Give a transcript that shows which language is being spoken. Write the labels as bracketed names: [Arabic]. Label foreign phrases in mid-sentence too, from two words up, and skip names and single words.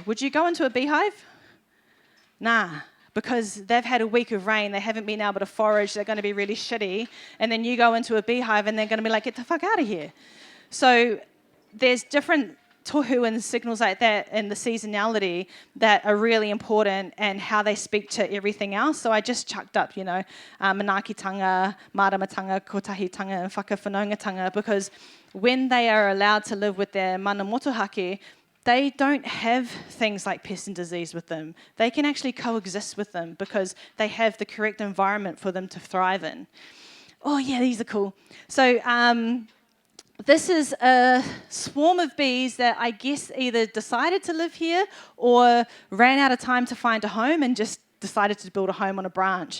[English] Would you go into a beehive? Nah, because they've had a week of rain, they haven't been able to forage, they're going to be really shitty, and then you go into a beehive and they're going to be like, get the fuck out of here. So there's different tohu and signals like that in the seasonality that are really important, and how they speak to everything else. So I just chucked up, [Māori] manaakitanga, maramatanga, kotahitanga, and whakawhanaungatanga, [English] because when they are allowed to live with their [Māori] mana motuhake, [English] they don't have things like pest and disease with them. They can actually coexist with them because they have the correct environment for them to thrive in. Oh yeah, these are cool. So this is a swarm of bees that I guess either decided to live here or ran out of time to find a home and just decided to build a home on a branch.